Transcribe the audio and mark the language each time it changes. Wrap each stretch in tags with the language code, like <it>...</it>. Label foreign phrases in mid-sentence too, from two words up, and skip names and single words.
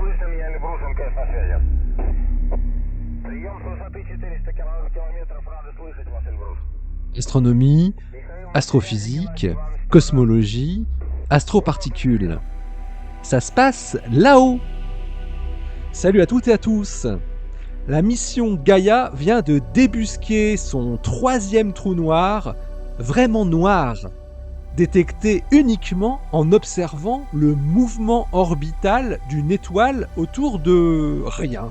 <ru>Илья Эльбрус, МКС на связи. Прием с высоты 400 километров. Рады слышать вас, Эльбрус.</ru> <fr>Astronomie, astrophysique, cosmologie, astroparticules. Ça se passe là-haut. Salut à toutes et à tous. La mission Gaïa vient de débusquer son 3e trou noir, vraiment noir, détecté uniquement en observant le mouvement orbital d'une étoile autour de rien.</fr>